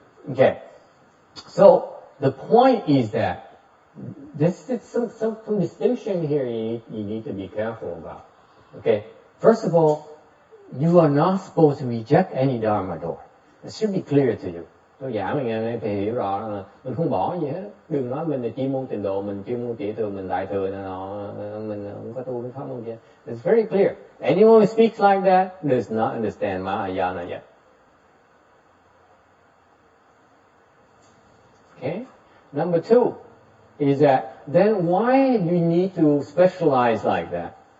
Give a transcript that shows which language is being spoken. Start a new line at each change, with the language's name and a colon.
English: Okay. So the point is that this is some distinction here you need to be careful about. Okay. First of all, you are not supposed to reject any Dharma door. It should be clear to you.
Vietnamese: Tôi giảng mình nghe phải hiểu rõ là mình không bỏ gì hết. Đừng nói mình là chuyên môn tịnh độ, mình chuyên môn tiểu thừa, mình đại thừa, mình không có tu cái pháp môn kia.
English: It's very clear. Anyone who speaks like that does not understand Mahayana yet. Okay? Number 2 is that then why do you need to specialize like that?